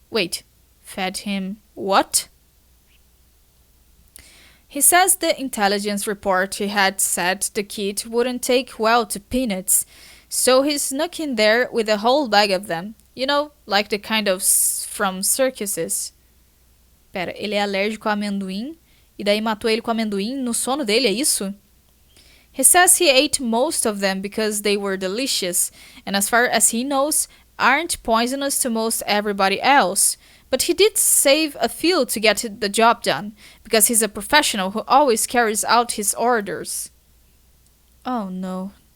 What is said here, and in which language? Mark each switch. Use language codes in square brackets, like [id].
[en] Wait, fed him what? He says the intelligence report he had said the kid wouldn't take well to peanuts, so he snuck in there with a whole bag of them. You know, like the kind of from circuses. [pt] Pera, ele é alérgico a amendoim e daí matou ele com amendoim no sono dele, é isso? [en] He says he ate most of them because they were delicious, and as far as he knows, aren't poisonous to most everybody else. But he did save a few to get the job done, because he's a professional who always carries out his orders. Oh no.